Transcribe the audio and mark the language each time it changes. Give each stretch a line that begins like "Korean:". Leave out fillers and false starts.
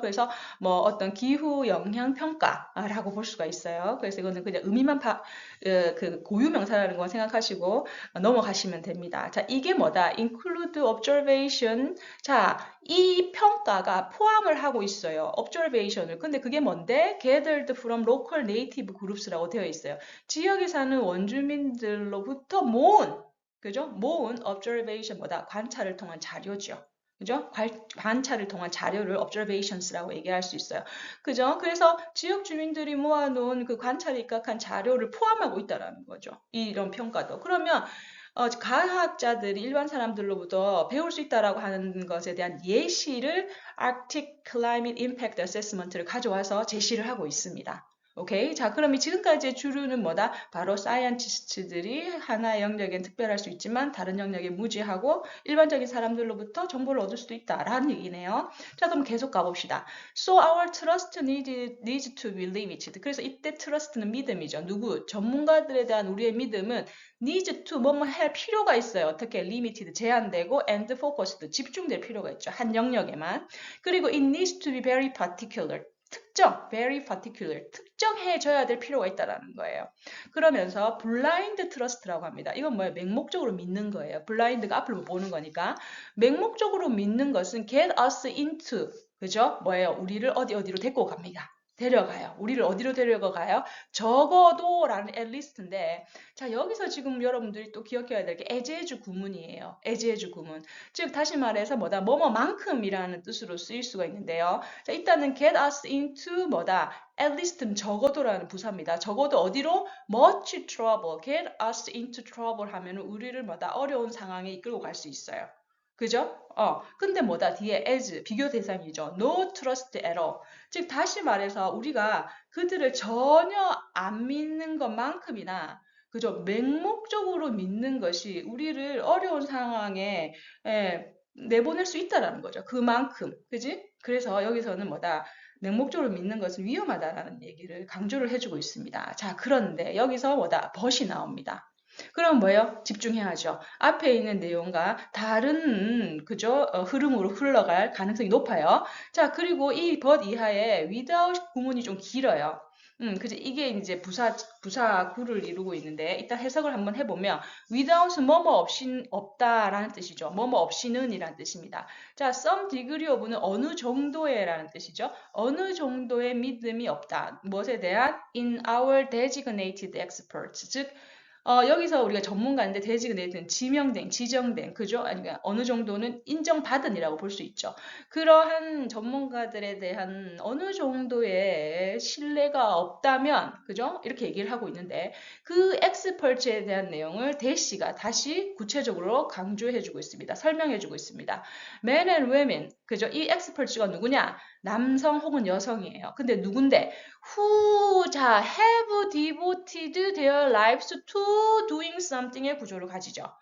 Korean: 그래서 뭐 어떤 기후 영향 평가라고 볼 수가 있어요. 그래서 이거는 그냥 의미만 그 고유명사라는 거 생각하시고 넘어가시면 됩니다. 자, 이게 뭐다? include observation. 자, 이 평가가 포함을 하고 있어요. observation을. 근데 그게 뭔데?
English: gathered from local native groups
Korean: 라고 되어 있어요. 지역에 사는 원주민들로부터 모은 그죠? 모은 observation 뭐다? 관찰을 통한 자료죠. 그죠? 관찰을 통한 자료를 observations라고 얘기할 수 있어요. 그죠? 그래서 지역 주민들이 모아놓은 그 관찰에 입각한 자료를 포함하고 있다라는 거죠. 이런 평가도. 그러면 과학자들이 일반 사람들로부터 배울 수 있다라고 하는 것에 대한 예시를 Arctic Climate Impact Assessment를 가져와서 제시를 하고 있습니다. 오케이. 자, 그럼 이 지금까지의 주류는 뭐다? 바로 사이언티스트들이 하나의 영역엔 특별할 수 있지만 다른 영역에 무지하고 일반적인 사람들로부터 정보를 얻을 수도 있다라는 얘기네요. 자, 그럼 계속 가봅시다.
English: So our trust needs to be limited.
Korean: 그래서 이때 trust는 믿음이죠. 누구? 전문가들에 대한 우리의 믿음은 needs to 뭐뭐 할 필요가 있어요. 어떻게? limited, 제한되고 and focused, 집중될 필요가 있죠. 한 영역에만.
English: 그리고 it needs to be very particular.
Korean: 특정, very particular, 특정해줘야 될 필요가 있다라는 거예요. 그러면서 blind trust라고 합니다. 이건 뭐예요? 맹목적으로 믿는 거예요. blind가 앞을 못 보는 거니까. 맹목적으로 믿는 것은 get us into, 그죠? 뭐예요? 우리를 어디로 데리고 갑니다. 데려가요. 우리를 어디로 데려가요? 적어도라는 at least인데, 자, 여기서 지금 여러분들이 또 기억해야 될 게 as 구문이에요. as 구문. 즉 다시 말해서 뭐다? 뭐뭐만큼이라는 뜻으로 쓰일 수가 있는데요. 자, 일단은 get us into 뭐다? at least 적어도라는 부사입니다. 적어도 어디로? much trouble. get us into trouble 하면은 우리를 뭐다? 어려운 상황에 이끌고 갈 수 있어요. 그죠? 근데 뭐다? 뒤에 as 비교 대상이죠.
English: No trust at all.
Korean: 즉 다시 말해서 우리가 그들을 전혀 안 믿는 것만큼이나 그죠? 맹목적으로 믿는 것이 우리를 어려운 상황에 내보낼 수 있다라는 거죠. 그만큼. 그지? 그래서 여기서는 뭐다? 맹목적으로 믿는 것은 위험하다라는 얘기를 강조를 해주고 있습니다. 자, 그런데 여기서 뭐다? 벗이 나옵니다. 그럼 뭐예요? 집중해야죠. 앞에 있는 내용과 다른 그죠? 흐름으로 흘러갈 가능성이 높아요. 자, 그리고 이 but 이하에 without 구문이 좀 길어요. 그죠? 이게 이제 부사구를 이루고 있는데, 일단 해석을 한번 해보면, without 뭐뭐 없이 없다라는 뜻이죠. 뭐뭐 없이는 이라는 뜻입니다. 자, some degree of는 어느 정도의 라는 뜻이죠. 어느 정도의 믿음이 없다. 무엇에 대한?
English: in our designated experts.
Korean: 즉, 여기서 우리가 전문가인데 designated 지명된, 지정된, 그죠? 아니면 어느 정도는 인정받은이라고 볼 수 있죠. 그러한 전문가들에 대한 어느 정도의 신뢰가 없다면, 그죠? 이렇게 얘기를 하고 있는데, 그 엑스퍼트에 대한 내용을 대시가 다시 구체적으로 강조해주고 있습니다. 설명해주고 있습니다.
English: Men and women, 그죠?
Korean: 이 엑스퍼트가 누구냐? 남성 혹은 여성이에요. 근데 누군데?
English: Who 자 have devoted their lives to doing something의
Korean: 구조를 가지죠.